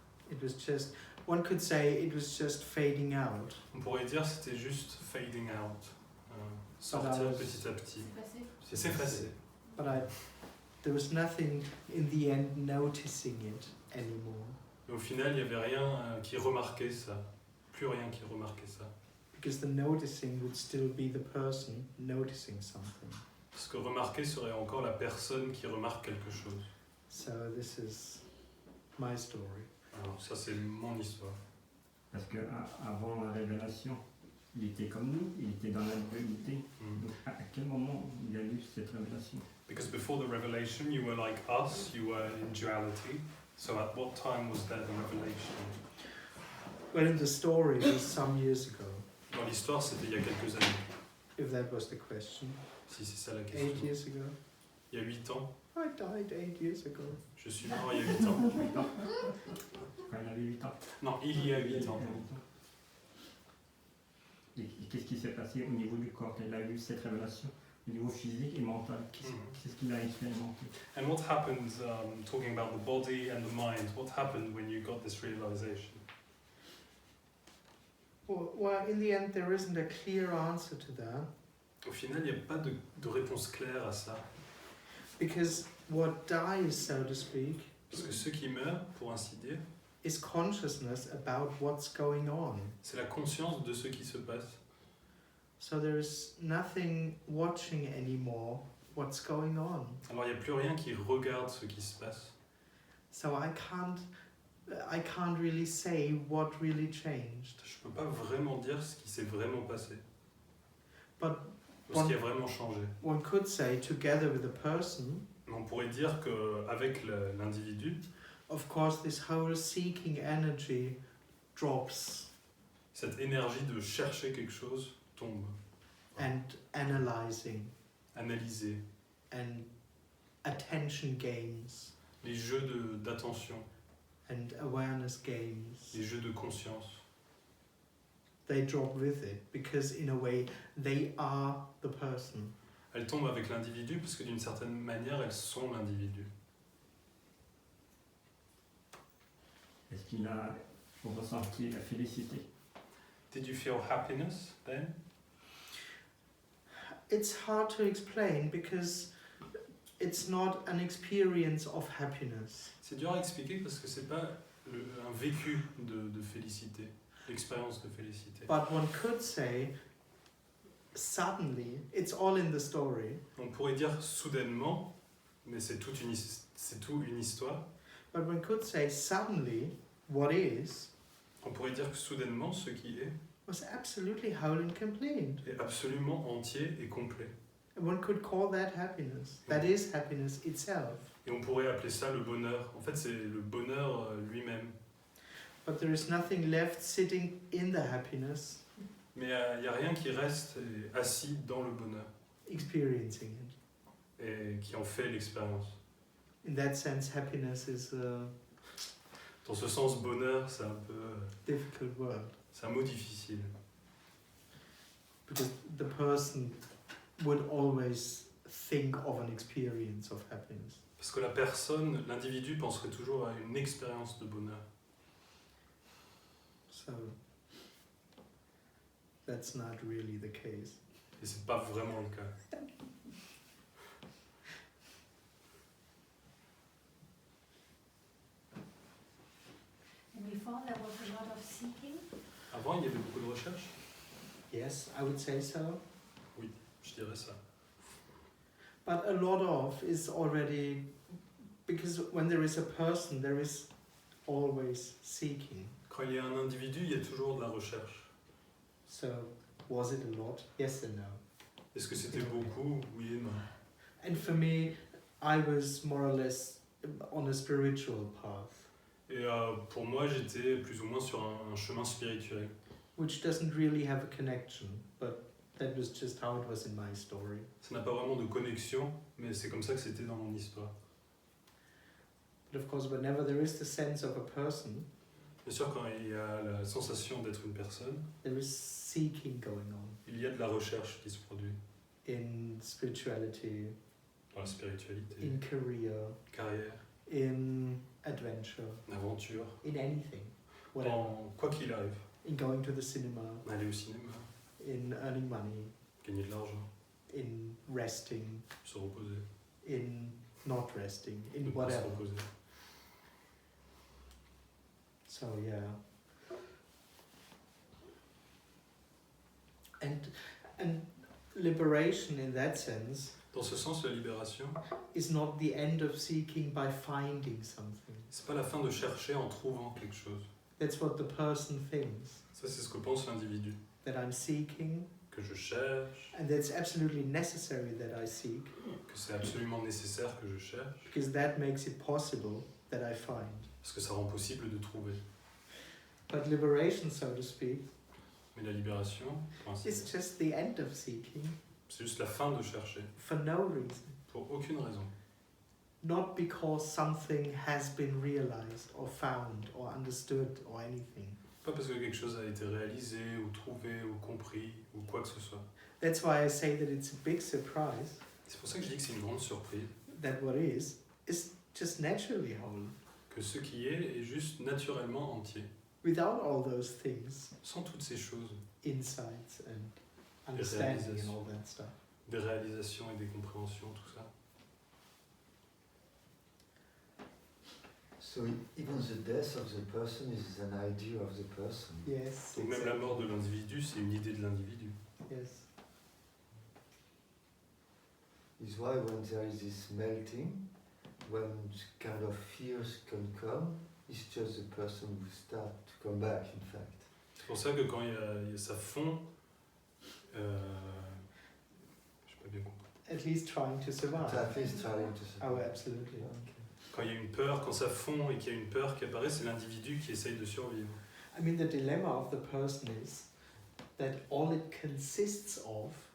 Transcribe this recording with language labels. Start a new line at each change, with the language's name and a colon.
English: It was just, one could say it was just fading out.
French: On pourrait dire que c'était juste
English: fading out,
French: sortir petit à petit, C'est passé. c'est s'effacer.
English: But there was nothing in the end noticing it anymore.
French: Mais au final, il n'y avait rien qui remarquait ça, plus rien qui remarquait ça.
English: Because the noticing would still be the person noticing something.
French: Ce que remarquer serait encore la personne qui remarque quelque chose.
English: So this is my story.
French: Alors ça, c'est mon histoire. Parce que avant la révélation, il était comme nous, il était dans la dualité. Donc à quel moment il a eu cette révélation?
English: Because before the revelation, you were like us, you were in duality. So at what time was there the revelation? Well, in the story, it was some years ago,
French: Dans l'histoire, c'était il y a quelques années,
English: if that was the question.
French: si c'est ça la
English: 8
French: question.
English: years ago.
French: Il y a 8 ans.
English: I died 8 years ago.
French: Je suis mort il y a 8 ans. 8 ans. Quand il avait 8 ans. Non, il y a 8 ans. Et qu'est-ce qui s'est passé au niveau du corps quand il a eu cette révélation? Au niveau physique et mental, qu'est-ce qu'il a expérimenté?
English: And what happened, talking about the body and the mind, what happened when you got this realization? Well, in the end, there isn't a clear answer to that.
French: Au final, il n'y a pas de réponse claire à ça.
English: Because what dies, so to speak,
French: Parce que ce qui meurt, pour ainsi dire,
English: is consciousness about what's going on.
French: c'est la conscience de ce qui se passe.
English: So there is nothing watching anymore what's going on.
French: Alors il n'y a plus rien qui regarde ce qui se passe.
English: So I can't really say what really changed.
French: Je ne peux pas vraiment dire ce qui s'est vraiment passé.
English: But
French: Ce qui a vraiment changé.
English: one could say, together with the person,
French: Mais on pourrait dire qu'avec l'individu,
English: of course, this whole seeking energy drops
French: cette énergie de chercher quelque chose tombe.
English: and analyzing
French: Analyser
English: and attention games
French: les jeux d'attention,
English: and awareness games.
French: les jeux de conscience.
English: They drop with it because in a way they are the person.
French: Elles tombent avec l'individu parce que d'une certaine manière, elles sont l'individu. Est-ce qu'il a ressenti la félicité?
English: Did you feel happiness then? It's hard to explain because it's not an experience of happiness.
French: C'est dur à expliquer parce que c'est pas un vécu de félicité, l'expérience de félicité.
English: But one could say, suddenly, it's all in the story,
French: On pourrait dire soudainement, mais c'est tout une histoire.
English: but one could say, suddenly, what is
French: On pourrait dire que soudainement, ce qui est
English: was absolutely whole and complete.
French: absolument entier et complet.
English: And one could call that happiness. That is happiness itself.
French: Et on pourrait appeler ça le bonheur. En fait, c'est le bonheur lui-même.
English: But there is nothing left sitting in the happiness,
French: Mais il n'y a rien qui reste assis dans le bonheur
English: experiencing it.
French: et qui en fait l'expérience.
English: In that sense, happiness is a
French: Dans ce sens, bonheur, c'est un peu...
English: difficult word
French: c'est un mot difficile.
English: because the person would always think of an experience of happiness.
French: Parce que la personne, l'individu, penserait toujours à une expérience de bonheur.
English: So that's not really the case.
French: Et c'est pas vraiment le cas.
English: And before there was a lot of seeking.
French: Avant, il y avait beaucoup de recherches.
English: Yes, I would say so.
French: Je dirais ça.
English: But a lot of is already, because when there is a person, there is always seeking.
French: Quand il y a un individu, il y a toujours de la recherche.
English: So, was it a lot? Yes and no.
French: Est-ce que c'était beaucoup? Oui et non.
English: And for me, I was more or less on a spiritual path,
French: Et pour moi, j'étais plus ou moins sur un chemin spirituel.
English: which doesn't really have a connection, but that was just how it was in my story.
French: Ça n'a pas vraiment de connexion, mais c'est comme ça que c'était dans mon histoire.
English: But of course, whenever there is the sense of a person,
French: Bien sûr, quand il y a la sensation d'être une personne,
English: there is seeking going on
French: il y a de la recherche qui se produit
English: in spirituality,
French: dans la spiritualité,
English: in career,
French: carrière,
English: in adventure,
French: aventure,
English: in anything, whatever.
French: dans quoi qu'il arrive.
English: In going to the cinema,
French: Aller au cinéma,
English: in earning money,
French: gagner de l'argent,
English: in resting,
French: se reposer,
English: in not resting, in
French: ne pas se
English: whatever.
French: reposer.
English: So yeah. And liberation in that sense
French: Dans ce sens, la libération,
English: is not the end of seeking by finding something.
French: c'est pas la fin de chercher en trouvant quelque chose.
English: That's what the person thinks,
French: Ça, c'est ce que pense l'individu.
English: that I'm seeking,
French: Que je cherche,
English: and that's absolutely necessary that I seek,
French: que c'est absolument nécessaire que je cherche,
English: because that makes it possible that I find.
French: parce que ça rend possible de trouver.
English: But liberation, so to speak,
French: Mais la libération, pour ainsi
English: is
French: dire,
English: just the end of seeking
French: c'est juste la fin de chercher,
English: for no reason.
French: pour aucune raison.
English: Not because something has been realized or found or understood or anything.
French: Pas parce que quelque chose a été réalisé, ou trouvé, ou compris, ou quoi que ce soit.
English: That's why I say that it's a big surprise
French: C'est pour ça que je dis que c'est une grande surprise,
English: that what is just naturally whole,
French: que ce qui est juste naturellement entier,
English: without all those things,
French: sans toutes ces choses,
English: insights and understanding and all that stuff.
French: des réalisations et des compréhensions, tout ça.
English: So even the death of the person is an idea of the person. Yes.
French: Donc même la
English: exactly.
French: mort de l'individu, c'est une idée de l'individu.
English: Yes. Is why when there is this melting, when kind of fears can come, it's just the person who start to come back, in fact.
French: C'est pour ça que quand ça fond, je n'ai pas bien compris.
English: At least trying to survive. At least trying to Oh, absolutely. Okay.
French: Quand il y a une peur, quand ça fond et qu'il y a une peur qui apparaît, c'est l'individu qui essaye de survivre.
English: I mean, the dilemma of the person is that all it consists of